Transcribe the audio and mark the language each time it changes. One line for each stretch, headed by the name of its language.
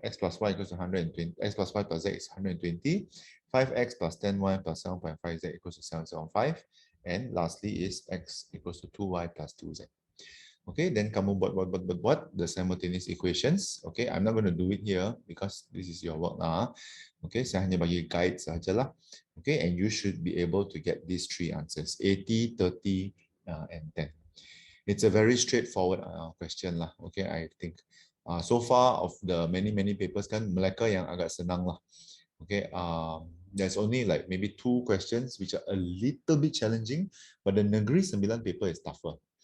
English: X plus y equals to 120, x plus y plus z is 120, 5x plus 10y plus 7.5z equals to 775, and lastly is x equals to 2y plus 2z. Okay, then
Malay: kamu buat
English: the simultaneous equations. Okay, I'm not going to do it here because this is your work now.
Malay: Okay, saya hanya bagi guide sahajalah.
English: Okay, and you should be able to get these 3 answers, 80, 30, and 10. It's a very straightforward question lah. Okay, I think. So far of the many papers kan,
Malay: Melaka yang agak senang lah.
English: Okay, there's only like maybe 2 questions which are a little bit challenging, but the Negeri Sembilan paper is tougher.